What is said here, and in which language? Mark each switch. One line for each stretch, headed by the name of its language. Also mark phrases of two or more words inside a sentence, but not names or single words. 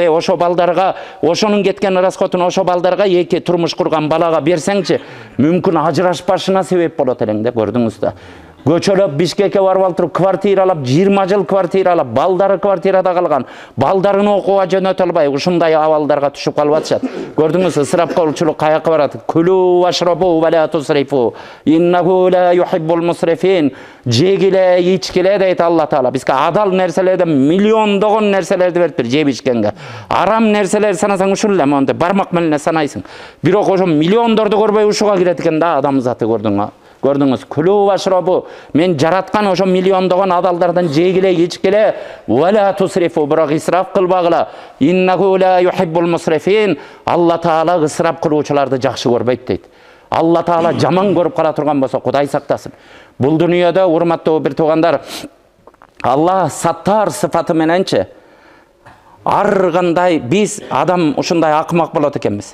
Kyrgyz: Ошо балдарга, ошонун кеткен расходун ошо балдарга, эки турмуш курган балага берсеңчи, мүмкүн ажырашпашына себеп болот элең деп, көрдүңүз да. көчөлөп Бишкекке барып алып туруп квартиралап 20 жыл квартиралап, балдары квартирада калган, балдарын окууга жөнөтө албай ушундай абалдарга түшүп калып атышат. Көрдүңүз, ысырапчылык каяка барат?
Arabic: كلوا واشربوا ولا تسرفوا إنه لا يحب المسرفين.
Kyrgyz: Жегиле, ичкиле дейт Алла Таала. Бизге адал нерселерден миллиондогон нерселерди бериптир жеп ичкенге. Арам нерселер санасаң ушул эле монте бармак менен санайсың. Бирок ошо миллиондорду көрбөй ушуга кирет экен да адам заты, көрдүңүз. Көрдүңүз,
Arabic: كلوا واشربوا.
Kyrgyz: Мен жараткан ошо миллиондогон адалдардан жегиле, ичкиле,
Arabic: ولا تسرفوا,
Kyrgyz: бирок исраф кылбагыла.
Arabic: إنه لا يحب المسرفين.
Kyrgyz: Алла Таала ысырап кылуучуларды жакшы көрбөйт дейт. Алла Таала жаман көрүп кала турган болсо Кудай сактасын. Бул дүйнөдө урматтуу бир туугандар, Алла саттар сыфаты мененчи ар кандай биз адам ушундай акмак болот экенбиз.